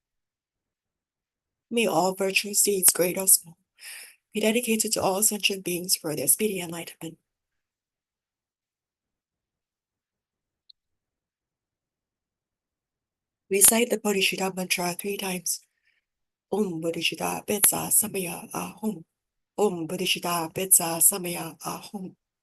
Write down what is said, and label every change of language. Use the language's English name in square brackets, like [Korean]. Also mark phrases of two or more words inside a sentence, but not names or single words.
[English] May all virtuous deeds, great or small, be dedicated to all sentient beings for their speedy enlightenment. Recite the Bodhicitta mantra 3 times. [Sanskrit] ॐ बोधिचित्त वज्र समय आःहूँ. ॐ बोधिचित्त वज्र समय आःहूँ.